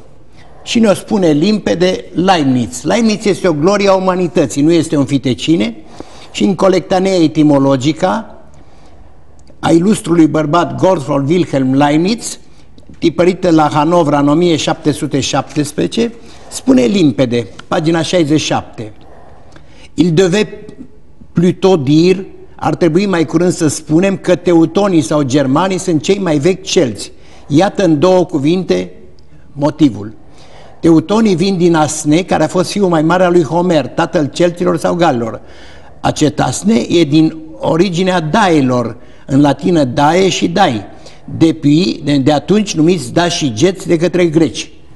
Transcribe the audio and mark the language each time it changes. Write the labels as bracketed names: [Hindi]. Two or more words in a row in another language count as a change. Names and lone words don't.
[Romanian] Și ne-o spune limpede Leibniz. Leibniz este o glorie a umanității, nu este un fitecine. Și în Colectanea Etimologica a ilustrului bărbat Gottfried Wilhelm Leibniz, tipărită la Hanovra în 1717, spune limpede, pagina 67. [French] Il devait plutôt dire, [Romanian] ar trebui mai curând să spunem că teutonii sau germanii sunt cei mai vechi celți. Iată în două cuvinte motivul. Teutonii vin din Asne, care a fost fiul mai mare al lui Homer, tatăl celților sau galilor. Acest Asne e din originea dailor, în latină dae și dai, de atunci numiți da și geți de către greci.